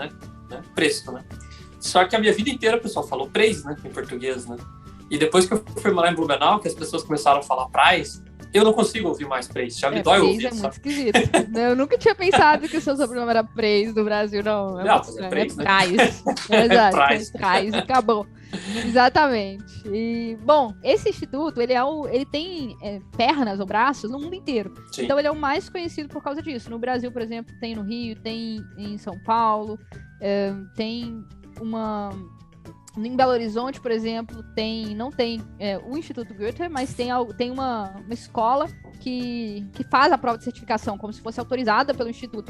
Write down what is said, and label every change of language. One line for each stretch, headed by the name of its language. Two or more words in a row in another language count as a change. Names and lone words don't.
Portuguese: Preço, né? Só que a minha vida inteira o pessoal falou Preis, né? Em português, né? E depois que eu fui morar em Blumenau, que as pessoas começaram a falar Preis, eu não consigo ouvir mais Preis. Já me dói Preis ouvir, é muito sabe? esquisito. Eu nunca tinha pensado que o seu sobrenome era Preis do Brasil, não. Não, muito mas é estranho. Preis, né? Preis. Exato, Preis. Preis, acabou. Exatamente. E, bom, esse instituto, ele tem pernas ou braços no mundo inteiro. Sim. Então ele é o mais conhecido por causa disso. No Brasil, por exemplo, tem no Rio, tem em São Paulo, tem uma... Em Belo Horizonte, por exemplo, não tem o Instituto Goethe, mas tem uma escola que faz a prova de certificação, como se fosse autorizada pelo Instituto.